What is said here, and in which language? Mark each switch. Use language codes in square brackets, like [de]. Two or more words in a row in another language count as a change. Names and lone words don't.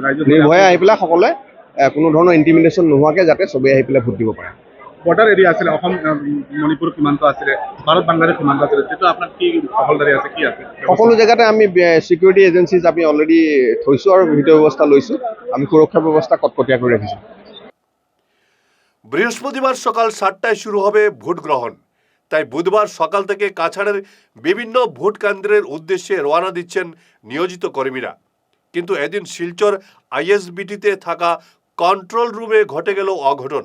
[as] নিৰ্ভয়ে আহি পেলাই সকলোৱে কোনো ধৰণৰ ইণ্টিমিডেশ্যন নোহোৱাকৈ যাতে চবেই আহি পেলাই ভোট দিব পাৰে। [en] border area [as] আছিলে অসম মণিপুৰ সীমান্ত আছিলে ভাৰত বাংলাদেশ সীমান্ত আছিলে সেইটো আপোনাৰ কি দখলদাৰী আছে কি আছে সকলো জেগাতে আমি [en] security agencies [as] আমি অলৰেডি থৈছোঁ আৰু ভিডিঅ' ব্যৱস্থা লৈছোঁ। আমি সুৰক্ষা ব্যৱস্থা কটকটীয়া কৰি রাখিছোঁ। [bn] বৃহস্পতিবার সকাল 7টায় শুরু হবে ভোট গ্রহণ, তাই বুধবার সকাল থেকে কাছাড়ের বিভিন্ন ভোট কেন্দ্রের উদ্দেশ্যে রওনা দিচ্ছেন নিয়োজিত কর্মীরা। কিন্তু এদিন শিলচর আইএসবিটিতে থাকা কন্ট্রোল রুমে ঘটে গেল অঘটন।